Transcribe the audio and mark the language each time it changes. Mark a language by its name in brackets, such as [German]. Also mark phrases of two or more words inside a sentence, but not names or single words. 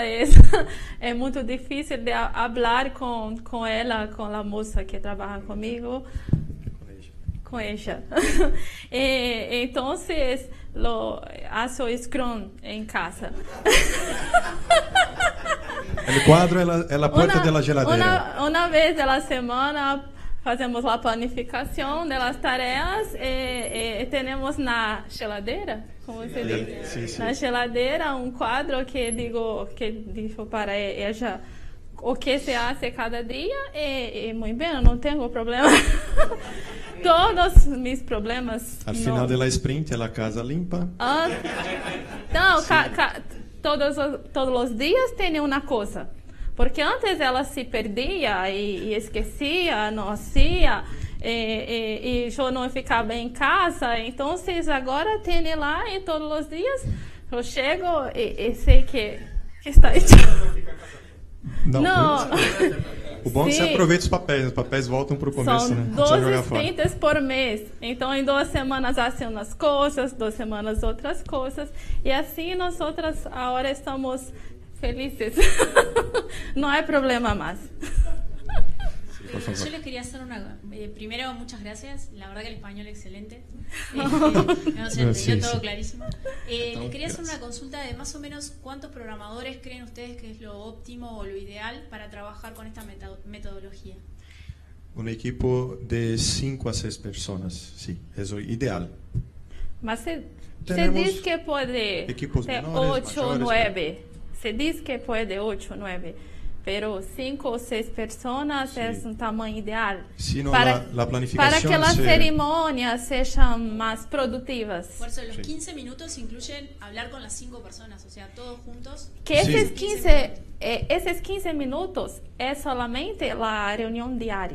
[Spanish] Es muy difícil de hablar con ella, con la moza que trabaja conmigo. Con ella. Entonces, hago Scrum en casa. El cuadro es la puerta de la geladeira. Una vez a la semana [Portuguese] fazemos a planificação das tarefas e temos na geladeira, como se diz? Sim. Na geladeira quadro que digo para ela o que [Spanish] se hace [Portuguese] cada dia e muito bem, não tenho problema. [Spanish] Todos mis problemas. Al final de la sprint, la casa limpa. [Portuguese] Não, todos os dias tem uma coisa. Porque antes ela se perdia e esquecia, não hacía, e eu não ficava em casa. Então, agora tem lá e todos os dias eu chego e sei que está hecho. Não. O bom é que você aproveita os papéis voltam para o começo, São né? 12 sprints por mês. Então, em 2 semanas fazem umas coisas, 2 semanas outras coisas. E assim, nós agora estamos felices. [Spanish] No hay problema más. Yo les quería hacer primero, muchas gracias. La verdad que el español es excelente. No se entendió todo clarísimo. Les quería hacer una consulta de más o menos cuántos programadores creen ustedes que es lo óptimo o lo ideal para trabajar con esta metodología. Un equipo de 5 a 6 personas, sí, es lo ideal. [Portuguese] Mas se diz que puede ter 8 ou 9. Se diz [Spanish] que puede 8 o 9, pero 5 o 6 personas sí. Es un tamaño ideal la planificación para que las ceremonias sean más productivas. Por eso, los 15 minutos incluyen hablar con las 5 personas, o sea, todos juntos. Que esos 15 minutos es solamente la reunión diaria.